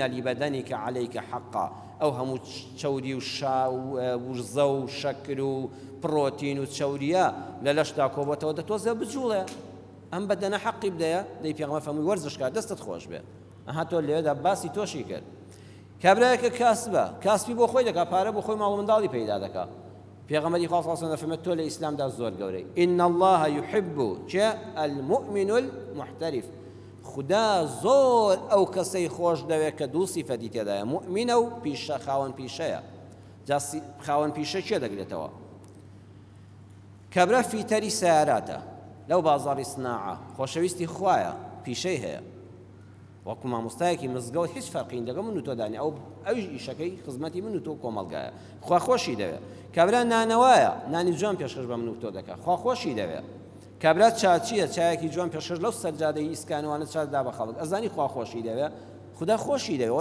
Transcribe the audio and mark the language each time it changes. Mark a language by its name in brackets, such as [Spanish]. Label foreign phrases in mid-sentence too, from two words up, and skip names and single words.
[Arabic] لبەدەنیک عەلەیک حەقا [Central Kurdish] ئەو هەموو چەوری و شا و وزە و شەکر و پڕۆتین و چەوریە لە لەشدا کۆبەتەوە دەتۆزێ بجوڵێ ئەم بەدەنە حەقی بدەیە دەی پێغەمبەر فەرمووی وەرزشکە دەستت خۆش بێ ئەها تۆ لێدا باسی تۆشی کرد کابرایەکە کاسبە کاسبی بۆ خۆی دەکا پارە بۆ خۆی ماڵ و منداڵی پەیدا دەکا پێغەمبەری خوا [Arabic] صلی الله علیه و سلم [Central Kurdish] تۆ لە ئیسلامدا زۆر گەورەی [Arabic] ئین الله یحب المؤمن المحترف [Central Kurdish] خدا زۆر ئەو کەسەی خۆش دەوێت کە دوو سیفەتی تێدایە موئمینە و پیشە خاوەن پیشەیە جا خاوەن پیشە چێ دەگرێتەوە کابرا فیتەری سیاراتە لەو بازاڕی سناعە خۆشەویستی خوایە پیشەی هەیە وەکو مامۆستایەکی مزگەوت هیچ فەرقی لەگەڵ من و تۆدانی ئەو ئیشەکەی خزمەتی من و تۆ کۆمەڵگایە خواخۆشی دەوێت کابرا نانەوایە نانی جوان پێشکەش بە من و تۆ دەکات خواخۆشی دەوێت کابرا چاچیە چایەکی جوان پێشکەش لەو سەرجادەی ئیسکانوانە چادا بە خەڵک ئەزانی خواخۆشی دەوێت خدا خۆشی دەوێت وە